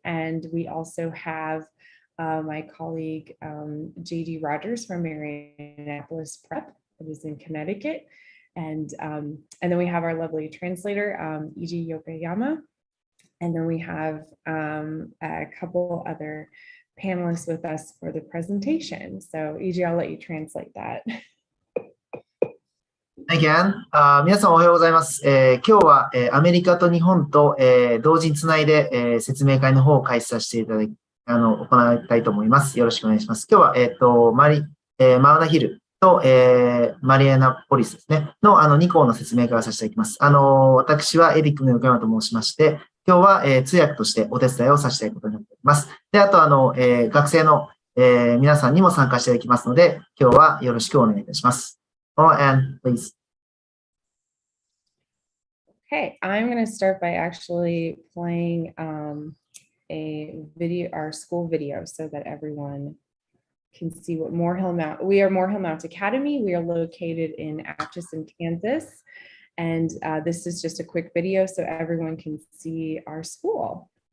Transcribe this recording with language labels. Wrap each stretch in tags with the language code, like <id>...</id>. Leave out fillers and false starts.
<en>And we also have my colleague, JD Rogers from Marianapolis Prep, that is in Connecticut. And then we have our lovely translator, Iji Yokoyama. And then we have a couple other panelists with us for the presentation. So Iji, I'll let you translate that.</en> <ja>Again, 皆さんおはようございます。今日は、アメリカと日本と、同時につないで、説明会の方を開始させていただき、行いたいと思います。よろしくお願いします。今日は、マウナヒルと、マリアナポリスですね、の2校の説明会をさせていただきます。私はエディックの横山と申しまして、今日は、通訳としてお手伝いをさせていただくことになっております。で、あと、学生の、皆さんにも参加していただきますので、今日はよろしくお願いいたします。</ja> <en>Anne, please. Okay, I'm going to start by actually playing a video, our school video, so that everyone can see what Moore Hillmount. We are Moore Hillmount Academy. We are located in Atchison, Kansas, and this is just a quick video so everyone can see our school.</en>